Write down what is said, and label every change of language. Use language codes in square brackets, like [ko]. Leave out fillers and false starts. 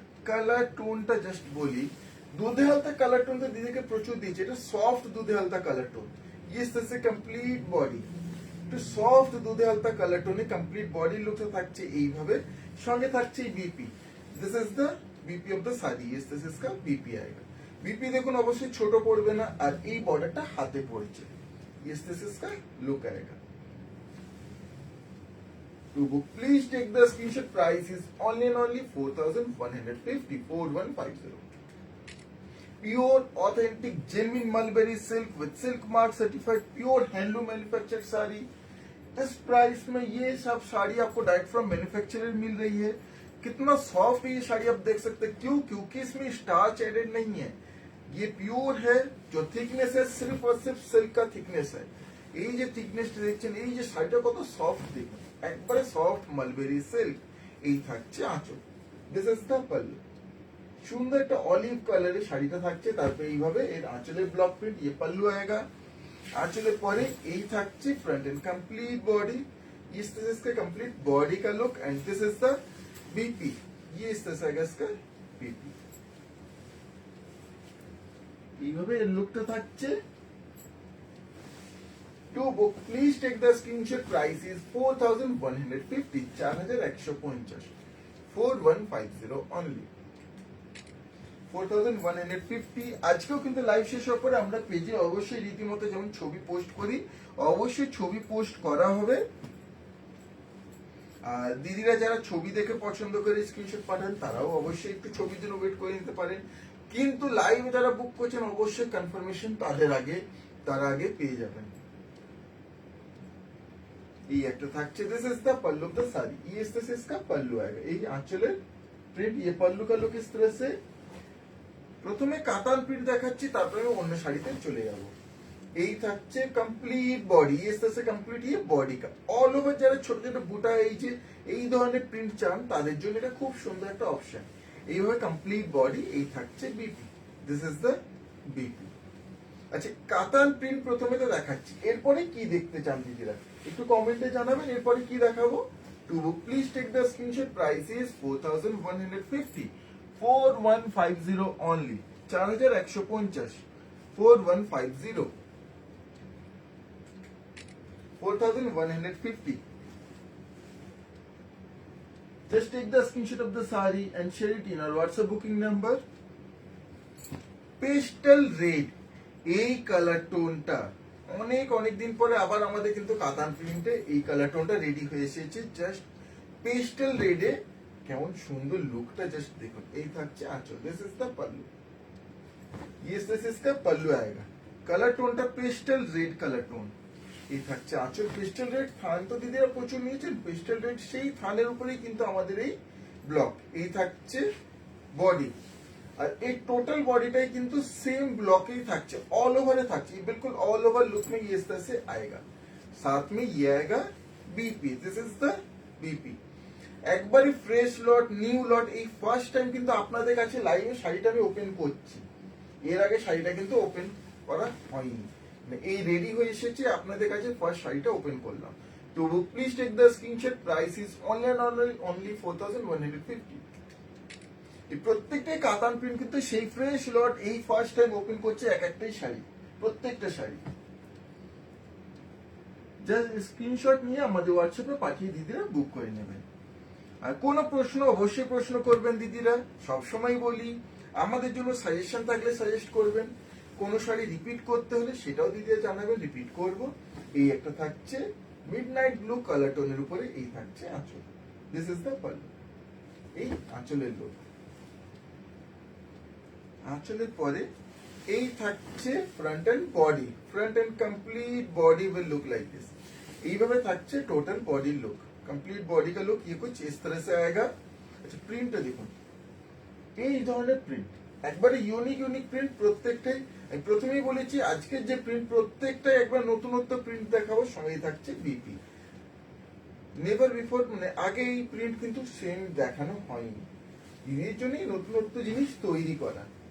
[bn] Colour टोनটা just বলি দুধে হালকা কালার টোনটা দিদিকে প্রচুর দিয়েছে এটা সফট দুধে হালকা কালার টোন [hi] ये इस तरह से कंप्लीट बॉडी [bn] একটু সফট দুধে হালকা কালার টোনে কমপ্লিট বডি লুকটা থাকছে এইভাবে সঙ্গে থাকছে BP [en] this is the BP of the sari, [hi] ये दिस इसका बीपी आएगा। [bn] बीपी দেখুন অবশ্যই ছোট পড়বে না, আর এই বর্ডারটা হাতে পড়ছে, [hi] ये दिस इसका लुक आएगा। [en] To book, please take the screenshot. Price is only and only 4,150, 4150. Pure, authentic, genuine mulberry silk with silk mark certified, pure handloom manufactured sari. [hi] इस प्राइस में ये सब साड़ी आपको डायरेक्ट फ्रॉम मैन्युफैक्चरर मिल रही है। कितना सॉफ्ट है ये साड़ी आप देख सकते हैं। क्यों? क्योंकि इसमें स्टार्च एडेड नहीं है, ये प्योर है। जो थिकनेस है सिर्फ और सिर्फ सिल्क का थिकनेस है। [bn] এই যে থিকনেসটা দেখছেন, এই যে শাড়িটা কত সফট দেখুন, একবারে সফট মালবেরি সিল্ক। এই থাকছে আঁচল, [en] This is the pallu. [bn] সুন্দর একটা অলিভ কালারের শাড়িটা থাকছে, তারপরে এইভাবে এর আঁচলের ব্লক প্রিন্ট, [hi] ये पल्लू आएगा। [bn] आंचलेर পরে এই থাকছে [hi] फ्रंट एंड कंप्लीट बॉडी, इस तरह इसका कंप्लीट बॉडी का look, [en] and this is the BP, [hi] ये इस तरह से आएगा इसका बीपी। [bn] এইভাবে এর লুকটা থাকছে। [en] To book, please take the screenshot. Price is 4,150, 4,150, 4150 only, 4,150। [bn] আজকেও কিন্তু লাইভ শেষ হওয়ার পরে আমরা পেজে অবশ্যই রীতিমতো যেমন ছবি পোস্ট করি, অবশ্যই ছবি পোস্ট করা হবে। আর দিদিরা যারা ছবি দেখে পছন্দ করে স্ক্রিনশট পাঠান, তারাও অবশ্যই একটু ছবির জন্য ওয়েট করে নিতে পারেন। কিন্তু লাইভ যারা বুক করছেন অবশ্যই কনফার্মেশন তারা আগে পেয়ে যাবেন। এই একটা থাকছে, [en] this is the pallu of the sari, [hi] ये इस तरह से इसका पल्लू आएगा। [bn] এই আঁচলের প্রিন্ট, [hi] ये पल्लू का लुक इस तरह से। [bn] প্রথমে কাতান প্রিন্ট দেখাচ্ছি, তারপরে আমি অন্য শাড়িতে চলে যাব। এই থাকছে কমপ্লিট বডি, [hi] ये इस तरह से कंप्लीट ये बॉडी का [bn] অল ওভার। যারা ছোট ছোট বুটা এই ধরনের প্রিন্ট চান, তাদের জন্য এটা খুব সুন্দর একটা অপশন। এইভাবে কমপ্লিট বডি। এই থাকছে BP, [en] This is the BP. [bn] আচ্ছা, কাতান প্রিন্ট প্রথমে তো দেখাচ্ছি, এরপরে কি দেখতে চান দিদিরা একটু কমেন্টে জানাবেন, এরপরে কি দেখাবো। [en] To book, please take the screenshot. Price is 4,150, 4150 only, 4,150, 4150, 4,150। Just take the screenshot of the saree and share it in our WhatsApp booking number. [bn] Pastel red, এই কালার টোনটা অনেক দিন পরে আবার আমাদের কিন্তু কাতান প্রিন্টে এই কালার টোনটা রেডি হয়ে এসেছে। জাস্ট পেস্টেল রেডে কেমন সুন্দর লুকটা জাস্ট দেখুন। এই থাকছে আঁচল, [en] this is the pallu, [hi] ये दिस इसका पल्लू आएगा। [bn] Colour টোনটা pastel red colour tone. এই থাকছে আঁচল পেস্টেল রেড। থান তো দিদিরা প্রচুর নিয়েছেন পেস্টেল রেড, সেই থানের উপরেই কিন্তু আমাদের এই ব্লক। এই থাকছে বডি, [hi] और एक टोटल बॉडी टाइप किंतु सेम ब्लॉक ही থাকছে, ऑल ओवर থাকছে, बिल्कुल ऑल ओवर लुक में ये इस तरह से आएगा। साथ में ये आएगा BP, [en] This is the BP. [bn] একবারই ফ্রেশ লট, নিউ লট। এই ফার্স্ট টাইম কিন্তু আপনাদের কাছে লাইভে শাড়িটা আমি ওপেন করছি, এর আগে শাড়িটা কিন্তু ওপেন করা হয়নি, এই রেডি হয়ে এসেছে আপনাদের কাছে, ফার্স্ট শাড়িটা ওপেন করলাম। [en] তো please take the screenshot. Price is only 4,150। [bn] এই প্রত্যেকটাই কাতান প্রিন্ট, কিন্তু সেই ফ্রেশ লট এই ফার্স্ট টাইম ওপেন করছে এক একটাই শাড়ি, প্রত্যেকটা শাড়ি। জাস্ট স্ক্রিনশট নিয়ে আমাদের হোয়াটসঅ্যাপে পাঠিয়ে দিদিরা বুক করে নেবেন। আর কোনো প্রশ্ন অবশ্যই প্রশ্ন করবেন দিদিরা, সবসময় বলি আমাদের জন্য সাজেশন থাকলে সাজেস্ট করবেন, কোনো শাড়ি রিপিট করতে হলে সেটাও দিদিরা জানাবেন, রিপিট করব। এই একটা থাকছে মিডনাইট ব্লু কালার টোনের উপরে, এই থাকছে আঁচল, [en] This is the pallu. [bn] এই আঁচলের লুক, আঁচলের পরে এই থাকছে front end body, front end [en] Complete body will look like this. [bn] এইভাবে থাকছে টোটাল বডি লুক, [hi] কমপ্लीट बॉडी का लुक ये कुछ इस तरह से आएगा। [bn] আচ্ছা, প্রিন্টটা দেখুন, এই ধরনের প্রিন্ট একবারে ইউনিক প্রিন্ট প্রত্যেকটাই। আমি প্রথমেই বলেছি আজকের যে প্রিন্ট প্রত্যেকটাই একবার নতুনত্ব প্রিন্ট দেখাবো, সঙ্গেই থাকছে বিপি। নেভার বিফোর, মানে আগে এই প্রিন্ট কিন্তু সেম দেখানো হয়নি, এর জন্যই নতুনত্ব জিনিস তৈরি করা।